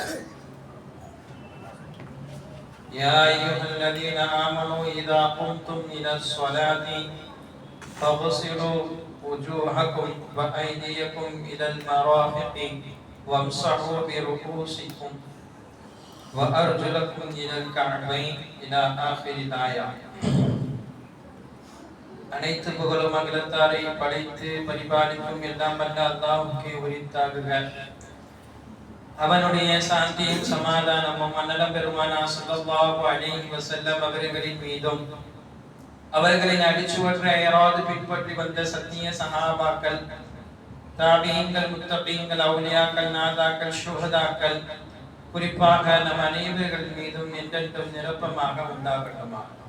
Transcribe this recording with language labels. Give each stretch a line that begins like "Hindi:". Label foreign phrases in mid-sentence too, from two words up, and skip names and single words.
Arabic: يا أيها الذين آمنوا إذا قمتم إلى الصلاة فاغسلوا وجوهكم وأيديكم إلى المرافق وامسحوا برؤوسكم وأرجلكم إلى الكعبين إلى آخر الآية.
Tamil: அனைத்து புகழும் அகிலத்தாரை படைத்து பரிபாலிக்கும் எல்லாம் வல்ல அல்லாஹ்வுக்கே உரித்தாகுக. அவனுடைய சாந்தியும் சமாதானமும் அன்னலம் பெருமானா
Arabic: صلى الله عليه وسلم
Tamil: அவர்களின் மீதும் அவர்களின் அடிச்சுவற்றை அயராது பின்பற்றி வந்த சத்திய சஹாபாக்கள், தாபீன்கள், முத்தகீன்கள், அவுலியாக்கள், நாதாக்கள், ஷுஹதாக்கள், குறிப்பாக நம் அனைவர்கள் மீதும் என்றென்றும் நிரப்பமாக உண்டாகட்டுமா.